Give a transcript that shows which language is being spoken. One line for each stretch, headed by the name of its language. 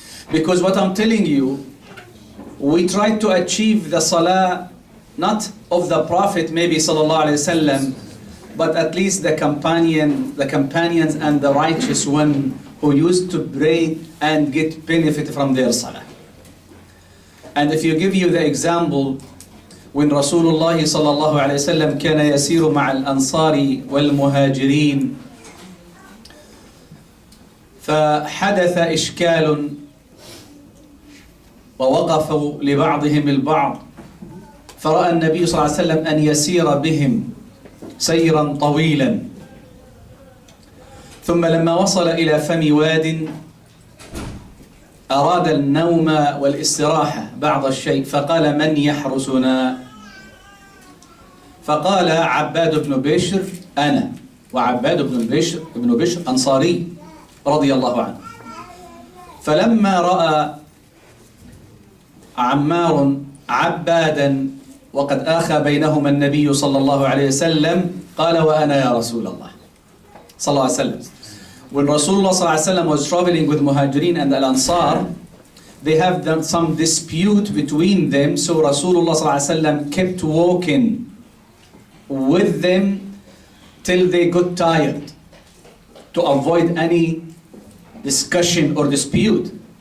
English: Because what I'm telling you, we try to achieve the salah, not of the Prophet maybe sallallahu alaihi wasallam, but at least the companions and the righteous one who used to pray and get benefit from their salah. And if you give you the example, when Rasulullah sallallahu alaihi wasallam
Arabic: كان يسير مع الأنصار والمهاجرين فحدث إشكال ووقفوا لبعضهم البعض، فرأى النبي صلى الله عليه وسلم أن يسير بهم سيرا طويلا، ثم لما وصل إلى فم واد أراد النوم والاستراحة بعض الشيء فقال من يحرسنا؟ فقال عباد بن بشر أنا. وعباد بن بشر أنصاري رضي الله عنه. فلما رأى عمار عبادا وقد آخى بينهما النبي صلى الله عليه وسلم قال وأنا يا رسول الله صلى الله عليه وسلم.
English: When Rasulullah صلى الله عليه وسلم was traveling with Muhajirin and Al-Ansar, they have done some dispute between them, so Rasulullah صلى الله عليه وسلم kept walking with them till they got tired to avoid any discussion or dispute.